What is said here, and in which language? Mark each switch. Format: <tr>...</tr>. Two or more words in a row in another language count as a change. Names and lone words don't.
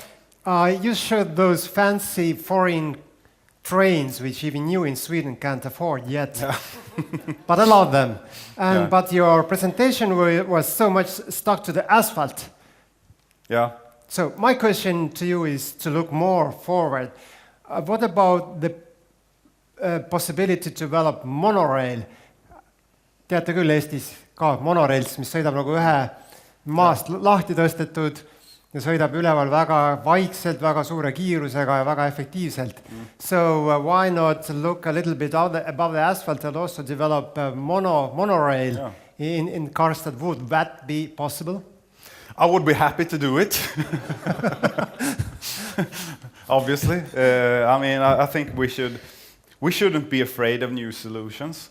<en>You showed those fancy foreign trains which even you in Sweden can't afford yet, but I love them. But your presentation was so much stuck to the asphalt. Yeah. So my question to you is to look more forward. What about the possibility to develop monorail?</en> <et>Teate küll, Eestis ka monorails, mis sõidab nagu ühe maast lahti tõstetud ja sõidab üleval väga vaikselt, väga suure kiirusega ja väga efektiivselt.</et> <en>So why not look a little bit above the asphalt and also develop a monorail in Karlstad? Would that be possible? I would be happy to do it. Obviously. I mean, I think we shouldn't be afraid of new solutions.</en>